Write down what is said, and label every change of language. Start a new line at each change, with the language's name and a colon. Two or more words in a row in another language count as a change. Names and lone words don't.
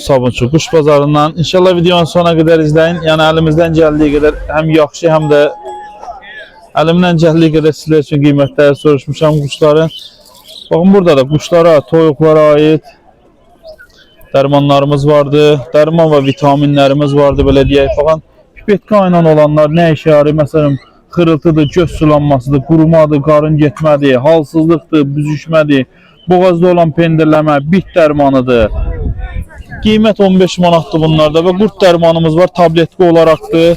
Turkish: Sabunçu Quş Bazarından. İnşallah videonun sonuna kadar izleyin. Yani elimizden geldiği kadar hem yaxşı hem de elimden geldiği kadar sizler için kıymetleri soruşmuşam kuşların. Bakın burada da kuşlara, toyuqlara ait dərmanlarımız vardı.
Azerbaijani: Dərman və vitaminlərimiz vardı, belə deyək. Baxın, pipetka ilə olanlar nə işə yarayır? Məsələn, xırıltıdır, göz sulanmasıdır, qurumadır, qarın getmədir, halsızlıqdır, büzüşmədir, boğazda olan pendirləmə, bit dərmanıdır. Qiymət 15 manatdır bunlarda və qurt dərmanımız var, tabletki olaraqdır.